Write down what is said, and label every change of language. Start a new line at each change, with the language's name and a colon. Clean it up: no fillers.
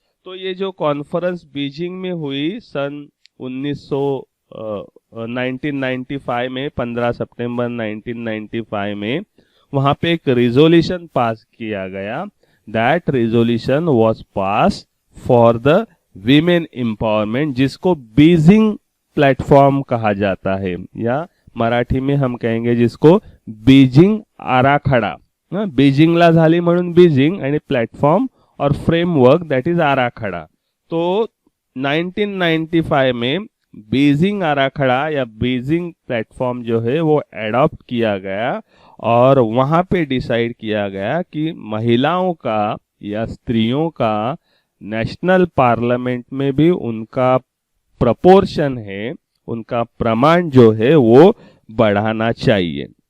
Hindi: तो ये जो कॉन्फ्रेंस बीजिंग में हुई सन 1995 में, 15 सितंबर 1995 में, वहां पे एक रिजोल्यूशन पास किया गया.
English: that resolution was pass for the women empowerment,
Hindi: जिसको बीजिंग प्लेटफॉर्म कहा जाता है, या मराठी में हम कहेंगे जिसको बीजिंग आराखडा.
Marathi: बीजिंगला झाली म्हणून बीजिंग आणि प्लेटफॉर्म और फ्रेमवर्क
English: that is
Marathi: आराखडा.
Hindi: तो 1995 में बीजिंग आराखड़ा या बीजिंग प्लेटफॉर्म जो है वो एडॉप्ट किया गया और वहां पे डिसाइड किया गया कि महिलाओं का या स्त्रियों का नेशनल पार्लियामेंट में भी उनका प्रपोर्शन है, उनका प्रमाण जो है वो बढ़ाना चाहिए.